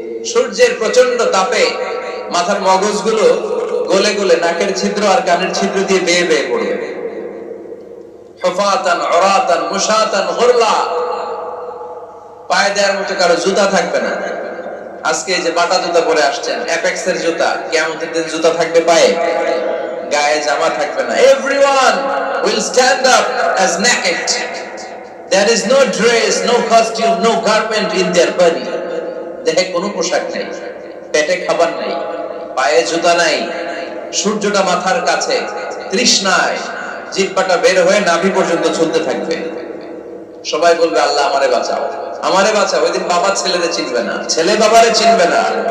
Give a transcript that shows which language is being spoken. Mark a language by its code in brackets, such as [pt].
[bn] সূর্যের প্রচন্ড তাপে মাথার মগজগুলো গলে গলে নাকের ছিদ্র আর কানের ছিদ্র দিয়ে বেয়ে বেয়ে পড়বে। [ar] হুফাতান উরাতান মুশাতান গুরলা, [bn] পায়ে দেওয়ার মতো কারো জুতা থাকবে না। আজকে এই যে বাটা জুতা পরে আসছেন, অ্যাপেক্স এর জুতা, কিয়ামতের দিন জুতা থাকবে পায়ে, গায়ে জামা থাকবে না। [en] Everyone will stand up as naked. There is no dress, no costume, no garment in their body. [bn] দেহে কোনো পোশাক নাই, পেটে খাবার নাই, পায়ে জুতা নাই, সূর্যটা মাথার কাছে, তৃষ্ণায় জিহ্বাটা বের হয়ে নাভি পর্যন্ত চলতে থাকবে। সবাই বলবে, আল্লাহ আমারে বাঁচাও, আমারে বাঁচাও। ওই দিন বাবা ছেলেরে চিনবে না, ছেলে বাবারে চিনবে না।